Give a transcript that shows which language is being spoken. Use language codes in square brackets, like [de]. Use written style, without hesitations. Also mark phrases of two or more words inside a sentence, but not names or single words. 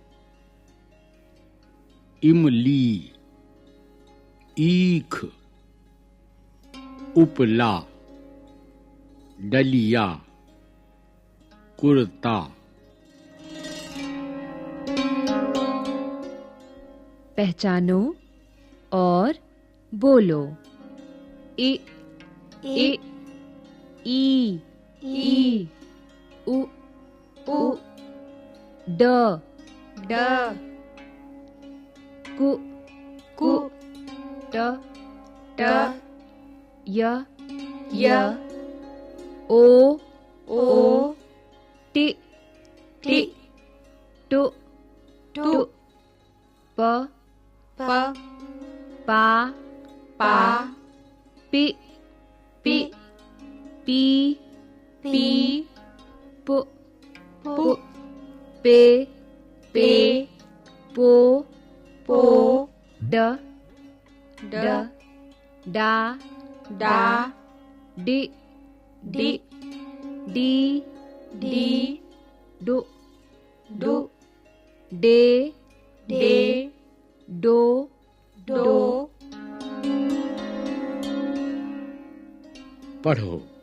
[hi] इमली, ईख, उपला, डलिया, कुर्ता। पहचानो और बोलो। इ इ ई ई उ उ ड ड कु कु ट ट य य ओ ओ टी टी टु टु प प पा पा पी पी पी पी पु पु पे पे पो पो ड ड डा डा डी डी डी डी डू डू डे डे डो डो। पढ़ो।